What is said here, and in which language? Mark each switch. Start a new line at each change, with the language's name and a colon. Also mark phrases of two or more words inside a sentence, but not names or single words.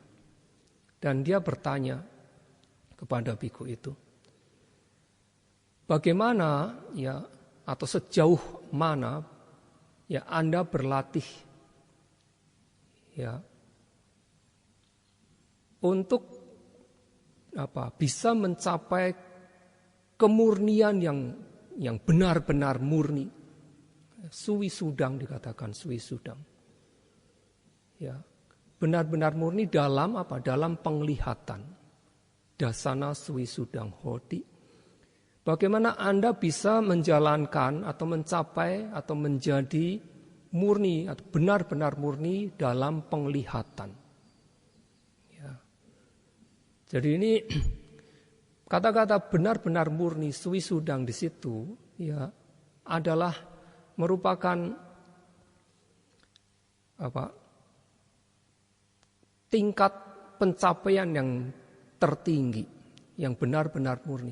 Indonesian: Dan dia bertanya kepada bhikkhu itu, bagaimana atau sejauh mana Anda berlatih untuk bisa mencapai kemurnian yang benar-benar murni. Suwisudang dikatakan suwisudang. Benar-benar murni dalam apa? Dalam penglihatan.
Pali: Dasana suwisudang hoti.
Indonesian: Bagaimana Anda bisa menjalankan atau mencapai atau menjadi murni atau benar-benar murni dalam penglihatan. Jadi ini kata-kata benar-benar murni suwisudang di situ ya adalah merupakan tingkat pencapaian yang tertinggi, yang benar-benar murni.